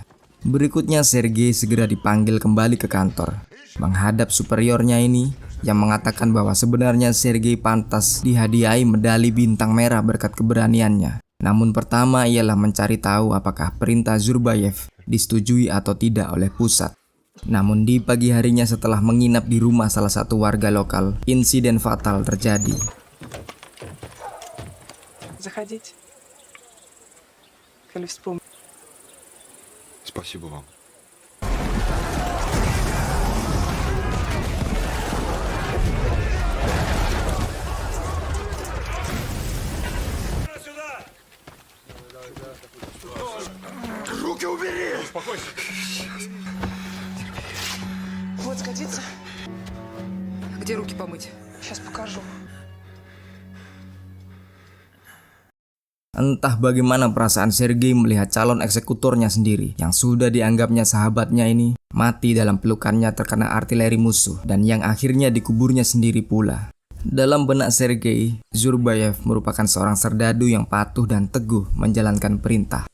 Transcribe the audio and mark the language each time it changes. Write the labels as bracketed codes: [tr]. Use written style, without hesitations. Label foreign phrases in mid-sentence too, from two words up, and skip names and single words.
[id] Berikutnya Sergei segera dipanggil kembali ke kantor, menghadap superiornya ini yang mengatakan bahwa sebenarnya Sergei pantas dihadiahi medali bintang merah berkat keberaniannya. Namun pertama ialah mencari tahu apakah perintah Zurbaev disetujui atau tidak oleh pusat. Namun di pagi harinya setelah menginap di rumah salah satu warga lokal, insiden fatal terjadi. [ru] Заходите. Коли вспомню. Спасибо вам. Руки убери! Успокойся. Вот, сгодится? Где руки помыть? Сейчас покажу. [id] Entah bagaimana perasaan Sergei melihat calon eksekutornya sendiri yang sudah dianggapnya sahabatnya ini mati dalam pelukannya terkena artileri musuh dan yang akhirnya dikuburnya sendiri pula. Dalam benak Sergei, Zurbaev merupakan seorang serdadu yang patuh dan teguh menjalankan perintah.